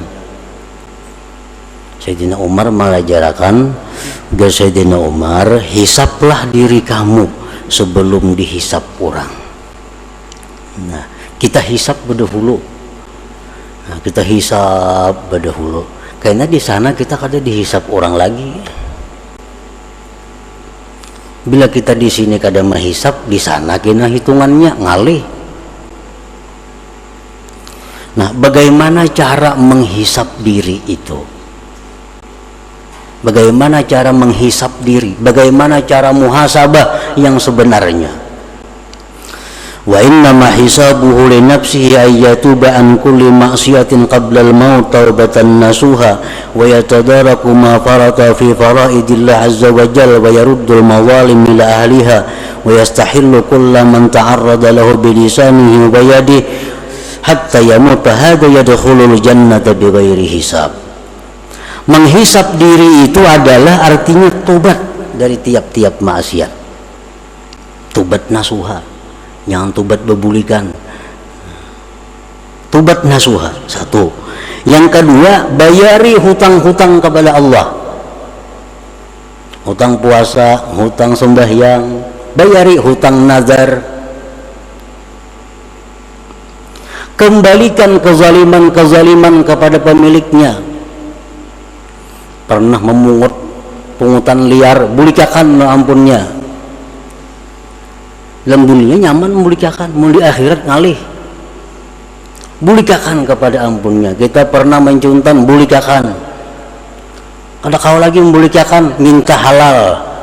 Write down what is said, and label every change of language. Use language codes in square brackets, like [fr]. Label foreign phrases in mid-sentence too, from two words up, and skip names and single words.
[id] Sayyidina Umar mengajarkan ke Sayyidina Umar, hisaplah diri kamu sebelum dihisap orang. Nah, kita hisap berdahulu. Nah, kita hisap berdahulu. [bjn] Karena di sana kita kada dihisap orang lagi. Bila kita di sini kada menghisap, di sana kena hitungannya ngalih. [id] Nah, bagaimana cara menghisap diri itu? Bagaimana cara menghisap diri? Bagaimana cara muhasabah yang sebenarnya? [ar] وإنما حسابه لنفسه أن يتوب عن كل معصية قبل الموت توبة نصوحا ويتدارك ما فرط في فرائض الله عز وجل ويرد المظالم إلى أهلها ويستحل كل من تعرض له بلسانه ويده حتى يموت هذا يدخل الجنة بغير حساب. [id] Menghisap diri itu adalah artinya tobat dari tiap-tiap maksiat. Tobat nasuha, jangan tobat bebulikan. Tobat nasuha, satu. Yang kedua, bayari hutang-hutang kepada Allah. Hutang puasa, hutang sembahyang, bayari hutang nazar. Kembalikan kezaliman-kezaliman kepada pemiliknya. Pernah memungut pungutan liar, [bjn] bulikakan ampunnya. Lembunnya nyaman bulikakan, mau di akhirat ngalih. Bulikakan kepada ampunnya. Kita pernah mencuntan, bulikakan. Ada kau lagi membulikakan, minta halal.